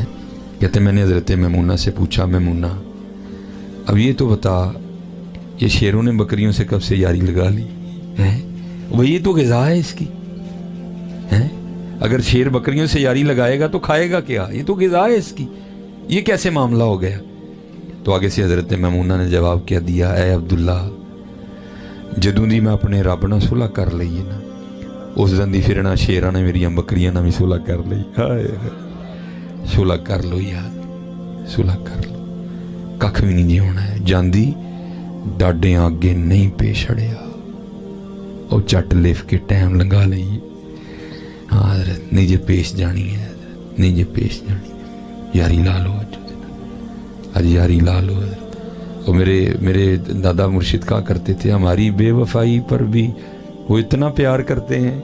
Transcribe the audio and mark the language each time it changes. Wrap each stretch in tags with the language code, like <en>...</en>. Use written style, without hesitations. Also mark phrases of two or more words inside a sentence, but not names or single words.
<ur>کہتے میں نے حضرت میمونہ سے پوچھا، میمونہ اب یہ تو بتا، یہ شیروں نے بکریوں سے کب سے یاری لگا لی ہے? وہی یہ تو غذا ہے اسکی ہے. اگر شیر بکریوں سے یاری لگائے گا تو کھائے گا کیا? یہ تو غذا ہے اسکی، یہ کیسے معاملہ ہو گیا? تو آگے سے حضرت میمونہ نے جواب کیا دیا,</ur> <pa>اے عبداللہ، جدوں دی میں اپنے رب نال صلح کر لئی ہے نا, اس دن دی پھرنا شیراں نے میری بکریاں نہ بھی صلح کر لی. ہائے صلح کر لو یار, صلح کر لو, ککھ بھی نہیں جی ہونا ہے. جاندی ڈاڈیاں اگے نہیں پیش اڑیا, او چٹ لف کے ٹائم لنگا لئیے. ہاں حضرت نہیں جے پیش جانی ہے, حضرت نہیں جے پیش جانی, یاری لا لو آج یاری لا لو حضرت.</pa> <ur>اور میرے دادا مرشد کہا کرتے تھے ہماری بے وفائی پر بھی وہ اتنا پیار کرتے ہیں.</ur>